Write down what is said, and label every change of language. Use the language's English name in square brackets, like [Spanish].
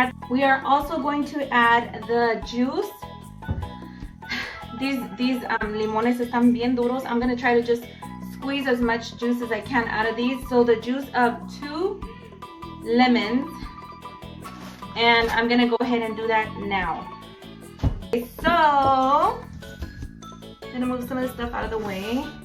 [English] We are also going to add the juice. These [Spanish] limones están bien duros. [English] I'm gonna try to just squeeze as much juice as I can out of these. So the juice of 2 lemons. And I'm gonna go ahead and do that now. Okay, so I'm gonna move some of the stuff out of the way.